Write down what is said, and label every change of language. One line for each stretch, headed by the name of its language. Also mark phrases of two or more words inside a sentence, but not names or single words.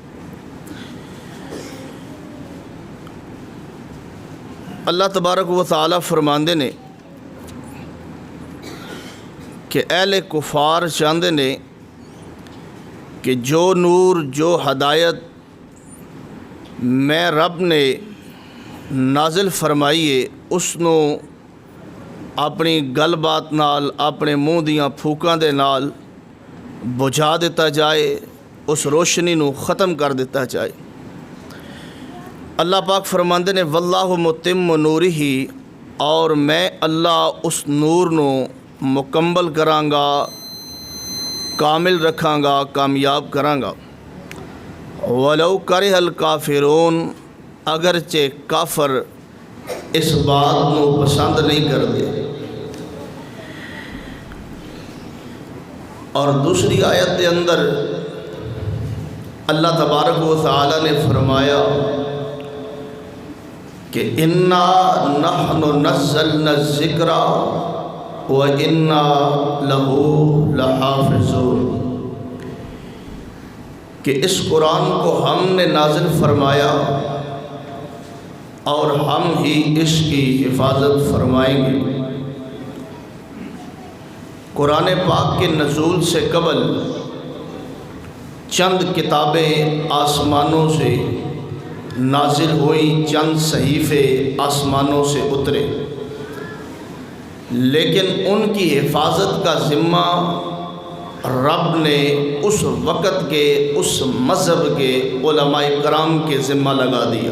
Punjabi: اللہ تبارک و تعالی فرماندے نے کہ اہل کفار چاہندے نے کہ جو نور، جو ہدایت میں رب نے نازل فرمائیے اس نو اپنی گل بات نال، اپنے منہ دیاں پھوکاں دے نال بجھا دیتا جائے، اس روشنی نو ختم کر دیتا جائے۔ اللہ پاک فرماندے نے
Arabic: واللہ متم نورہ،
Punjabi: اور میں اللہ اس نور نو مکمل کراں گا، کامل رکھاں گا، کامیاب کراں گا۔
Arabic: ولو کرہ الکافرون،
Punjabi: اگرچہ کافر اس بات نو پسند نہیں کرتے۔
Urdu: اور دوسری آیت کے اندر اللہ تبارک و تعالی نے فرمایا کہ
Arabic: انا نحن نزلنا الذکر وَإِنَّا لَهُ لَحَافِظُونَ،
Urdu: کہ اس قرآن کو ہم نے نازل فرمایا اور ہم ہی اس کی حفاظت فرمائیں گے۔ قرآن پاک کے نزول سے قبل چند کتابیں آسمانوں سے نازل ہوئی، چند صحیفے آسمانوں سے اترے، لیکن ان کی حفاظت کا ذمہ رب نے اس وقت کے، اس مذہب کے علماء کرام کے ذمہ لگا دیا۔